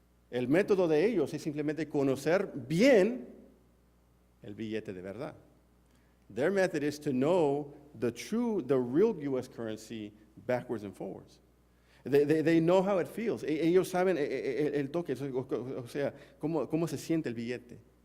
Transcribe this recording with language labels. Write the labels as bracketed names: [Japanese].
[Spanish] El método de ellos es simplemente conocer bien el billete de verdad. [English] Their method is to know the real U.S. currency backwards and forwards. They know how it feels. [Spanish] Ellos saben el toque, o sea, cómo se siente el billete.